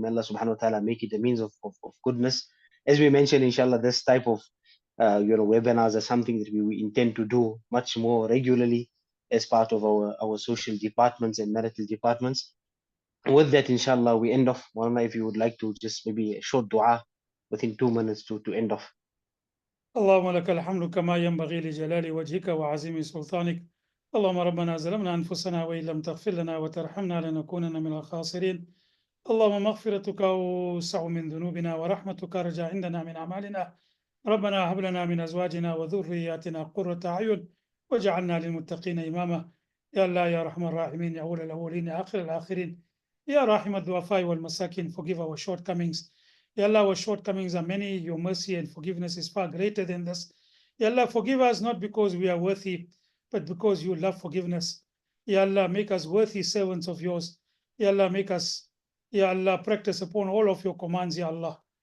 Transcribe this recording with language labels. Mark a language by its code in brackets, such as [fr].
[en] May Allah subhanahu wa ta'ala make it a means of goodness. As we mentioned, inshallah, this type of webinars are something that we intend to do much more regularly as part of our social departments and marital departments. And with that, inshallah, we end off. Moulana, if you would like to just maybe a short dua within 2 minutes to end off. [ar] اللهم لك الحمد كما ينبغي لجلال وجهك وعظيم سلطانك. اللهم ربنا ظلمنا أنفسنا وإن لم تغفر لنا وترحمنا لنكونن من الخاسرين. اللهم مغفرتك أوسع من ذنوبنا ورحمتك أرجى عندنا من أعمالنا. ربنا هب لنا من أزواجنا وذرياتنا قرة أعين واجعلنا للمتقين إماما. يا الله يا رحمن الراحمين يا أول الأولين يا آخر الآخرين يا راحم الضعفاء والمساكين, [en] forgive our shortcomings. Ya Allah, our shortcomings are many. Your mercy and forgiveness is far greater than this. Ya Allah, forgive us not because we are worthy, but because you love forgiveness. Ya Allah, make us worthy servants of yours. Ya Allah, make us, Ya Allah, practice upon all of your commands, Ya Allah.